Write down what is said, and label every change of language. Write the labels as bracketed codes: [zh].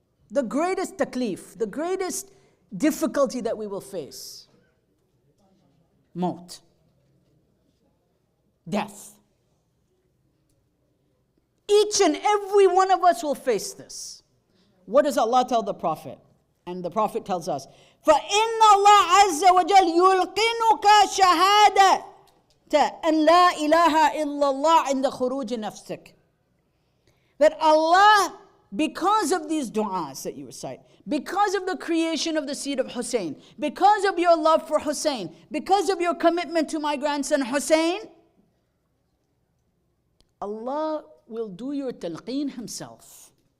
[en] The greatest taklif, the greatest difficulty that we will face? Maut. Death. Each and every one of us will face this. What does Allah tell the Prophet? [ar] And the Prophet tells us, فَإِنَّ اللَّهَ عَزَّ وَجَلَّ يُلْقِنُكَ شَهَادَةً أَنْ لَا إِلَهَ إِلَّا اللَّهِ عِنْدَ خُرُوجِ نَفْسِكَ. [en] That Allah, because of these du'as that you recite, because of the creation of the seed of Hussein, because of your love for Hussein, because of your commitment to my grandson Hussein, Allah will do your talqeen Himself.